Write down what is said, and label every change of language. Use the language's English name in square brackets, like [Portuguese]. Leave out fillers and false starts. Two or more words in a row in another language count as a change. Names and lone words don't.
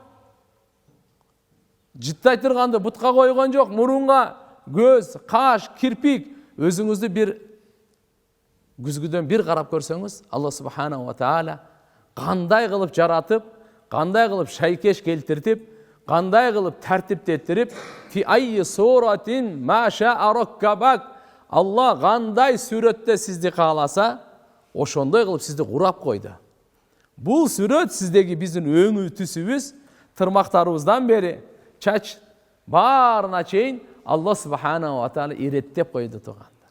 [Kyrgyz] Жыттай турганды бутка койгон жок, мурунга көз, каш, кирпик, өзүңүздү бир күзгүдөн бир карап көрсөңүз, Алла [Arabic] سبحانه وتعالى [Kyrgyz] кандай кылып жаратып, кандай кылып шайкеш келтиртип, кандай кылып тартиптеттирип, [Arabic] في أي صورة ما شاء ركبك, [Kyrgyz] Алла кандай сүрөттө сизди кааласа, ошондой кылып сизди курап койду. Бул сүрөт сиздеги биздин өңү түсүбүз, тырмактарыбыздан бери чач баарына чейин Алла [Arabic] سبحانه وتعالى [Kyrgyz] иреттеп койду тугандар.